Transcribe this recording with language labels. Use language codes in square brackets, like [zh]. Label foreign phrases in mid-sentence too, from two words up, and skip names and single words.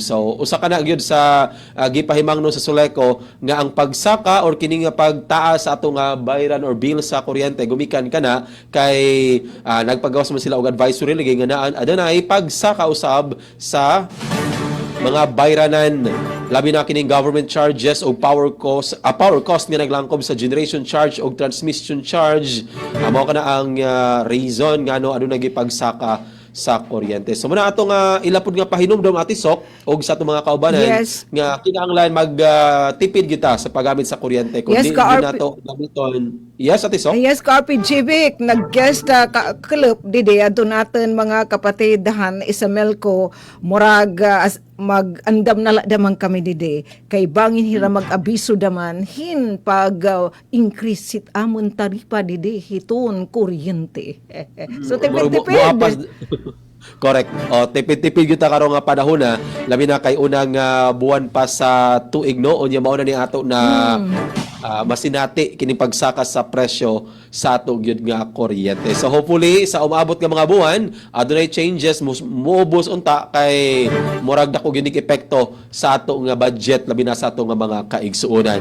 [ceb] So usa ka na gyud sa gipahimangno sa Soleco nga ang pagsaka or kini nga pagtaas sa ato nga bayran or bill sa kuryente gumikan kana kay nagpagawas man sila og advisory lagi nga naa adunay pagsaka usab sa mga bayranan labi na kining [en] government charges [ceb] o [en] power cost [ceb] nga naglangkob sa [en] generation charge [ceb] o [en] transmission charge [ceb] amo kana ang reason nga ano nagipagsaka sa kuryente. So muna atong ilapod nga pahinumdom Ate Sok og sa atong mga kaubanan nga kinahanglan magtipid kita sa paggamit sa kuryente kung di nato gamiton. [en] Yes Ate Sok? Yes, [war] Carpi Jivik, nag-guest club didi adto natin mga kapatidahan Isamelco murag mag-andam na daman kami didi kay bangin hira mag-abiso daman hin pag increase it amon taripa didi hiton kuryente. [ceb] So tipid-tipid. [en] Correct. [ceb] O tipid-tipid kita karong nga panahon na labi na kay unang buwan pa sa tuig no unya mao na ni ato na masinati kini pagsaka sa presyo sa ato gyud nga kuryente. So hopefully sa umabot nga mga buwan adunay changes muubos unta kay murag dako gyud epekto sa ato nga budget labi na sa ato nga mga kaigsuonan.